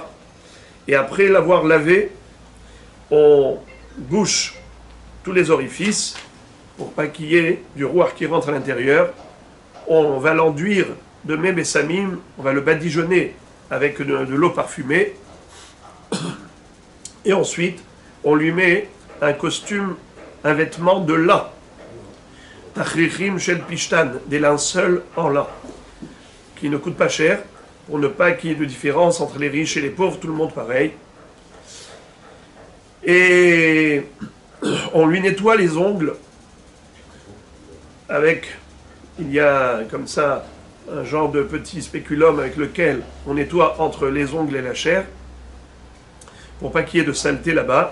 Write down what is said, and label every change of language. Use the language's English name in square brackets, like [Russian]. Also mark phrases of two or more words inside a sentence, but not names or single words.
[French] Et après l'avoir lavé, on bouche tous les orifices pour pas qu'il y ait du rouar qui rentre à l'intérieur. On va l'enduire de mem et samim, on va le badigeonner avec de l'eau parfumée. Et ensuite, on lui met un costume, un vêtement de lin. [Hebrew] תכריכים של פשתן, [French] des linceuls en lin, qui ne coûtent pas cher, pour ne pas qu'il y ait de différence entre les riches et les pauvres, tout le monde pareil. Et on lui nettoie les ongles avec, il y a comme ça un genre de petit spéculum avec lequel on nettoie entre les ongles et la chair, pour pas qu'il y ait de saleté là-bas.